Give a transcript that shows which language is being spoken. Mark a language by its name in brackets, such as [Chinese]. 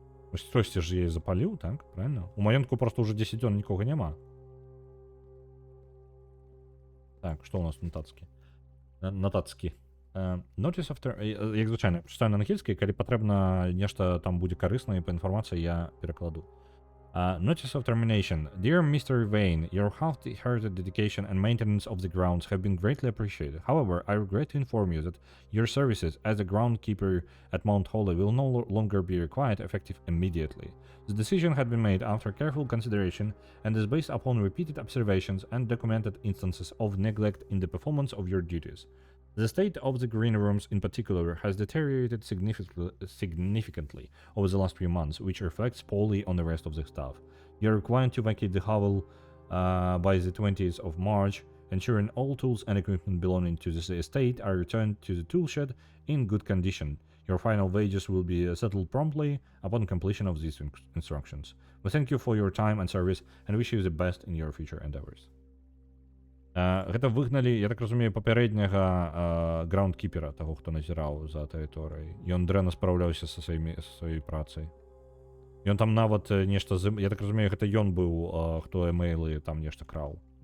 [Belarusian] Вось хтосьці ж яе запаліў, так? [Russian] Правильно? [Belarusian] У маёнтку проста ўжо 10 дзён нікога няма. Так, што ў нас натацкі? Натацкі. [English] Notice after... [Belarusian] Як звычайна, прачытаю на англійскай, калі патрэбна нешта там будзе карыснае па інфармацыі, я перакладу. [English] Notice of termination. Dear Mr. Vane, your half-hearted dedication and maintenance of the grounds have been greatly appreciated. However, I regret to inform you that your services as a groundkeeper at Mount Holly will no longer be required effective immediately. The decision had been made after careful consideration and is based upon repeated observations and documented instances of neglect in the performance of your duties. The state of the green rooms in particular has deteriorated significantly over the last few months, which reflects poorly on the rest of the staff. You're required to vacate the hovel by the 20th of March, ensuring all tools and equipment belonging to this estate are returned to the tool shed in good condition. Your final wages will be settled promptly upon completion of these instructions. We thank you for your time and service and wish you the best in your future endeavors. [Belarusian] Гэта выгналі, я так разумею, папярэдняга граундкіпера, таго, хто назіраў за тэрыторыяй. Ён дрэнна спраўляўся са сваёй працай. Ён там нават нешта, я так разумею, гэта ён быў, хто эмейлы там нешта краў.